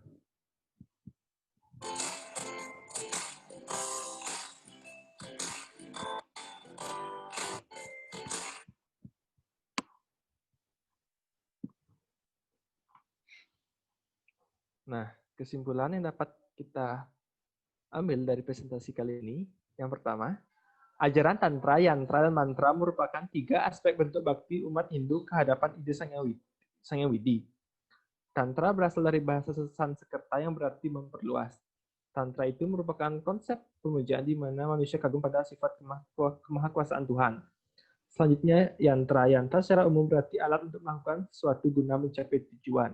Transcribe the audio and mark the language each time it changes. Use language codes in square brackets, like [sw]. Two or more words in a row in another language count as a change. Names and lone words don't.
[id] Nah, kesimpulan yang dapat kita ambil dari presentasi kali ini, yang pertama, ajaran Tantra, Yantra, dan Mantra merupakan 3 aspek bentuk bakti umat Hindu kehadapan ide Sang Widi. Tantra berasal dari bahasa Sanskerta yang berarti memperluas. Tantra itu merupakan konsep pemujaan di mana manusia kagum pada sifat kemahakuasaan Tuhan. Selanjutnya, Yantra. Yantra secara umum berarti alat untuk melakukan sesuatu guna mencapai tujuan.